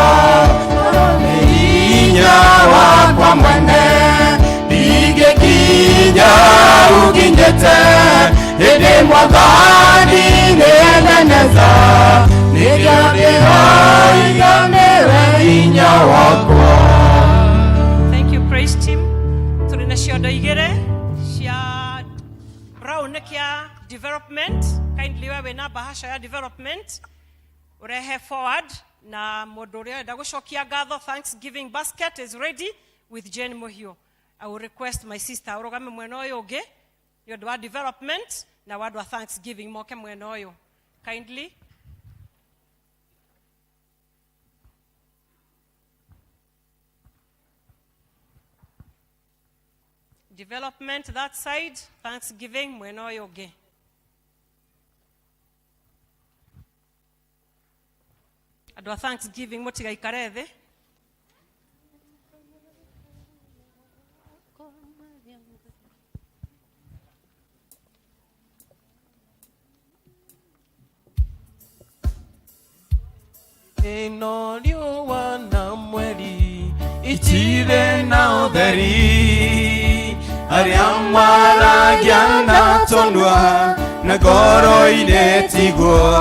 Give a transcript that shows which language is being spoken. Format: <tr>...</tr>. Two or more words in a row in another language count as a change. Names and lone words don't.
<ki>Korwo nĩ hinya hinya wakwa mwene ndigĩkinya ũkinyĩte hĩndĩ Mwathani nĩeneneza nĩkĩo ndĩroiga nĩwe hinya wakwa.</ki> <en>Thank you, praise team.</en> <ki>Tũrĩ na ciondo igĩrĩ cia brown kia development. Kindly</ki> <sw>wewe na bahasha</sw> <ki>ya development urehe forward na mũndũ ũrĩa enda gũcokia ngatho.</ki> <en>Thanksgiving basket is ready with Jane Mohio. I will request my sister</en> <ki>urogame mwena ũyũ ũngĩ nĩ ũndũ wa development na wadu wa Thanksgiving moke mwena ũyũ kindly.</ki> <en>Development that side, Thanksgiving</en> <ki>mwena ũyũ ũngĩ. Andũ a Thanksgiving mũtigaikare thĩ. Ĩno riũa na mweri itirĩ na ũtheri, arĩa maragia na tũnua na ngoro-inĩ tiguo,</ki>